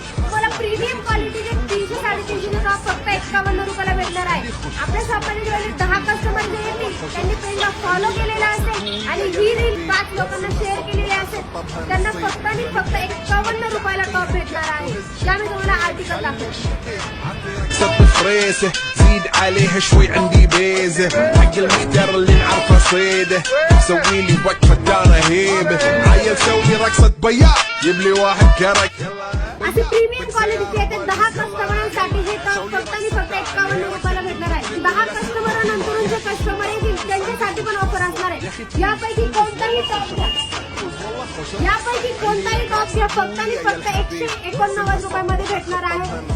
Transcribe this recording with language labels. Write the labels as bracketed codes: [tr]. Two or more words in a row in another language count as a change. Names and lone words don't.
[mr] तुम्हाला [en] premium quality [mr] 300-350 टॉप फक्त 51 रुपयाला भेटणार आहे. आपल्या शॉपमध्ये जेवढे 10 कस्टमर जे येतील त्यांनी पेजला फॉलो केलेला असेल आणि ही रील 5 लोकांना शेअर केलेली असेल त्यांना फक्त आणि फक्त 51 रुपयाला टॉप भेटणार आहे. त्यामुळे तुम्हाला आर्टिकल दाखवतो. [ar] فريسه زيد عليها شوي عندي بيزه حق المحتار اللي نعرفه صيده سوي لي وقفه دانا هيبه عيل سوي رقصه بياض جيب لي واحد كرك [mr] असे [en] premium quality [mr] येते 10 कस्टमरांसाठी हे टॉप फक्त आणि फक्त 51 रुपयाला भेटणार आहे. 10 कस्टमरांनंतर जे कस्टमर येतील त्यांच्यासाठी पण ऑफर असणार आहे. यापैकी कोणताही टॉप घ्या, यापैकी कोणताही टॉप घ्या फक्त आणि फक्त 189 रुपयामध्ये भेटणार आहे.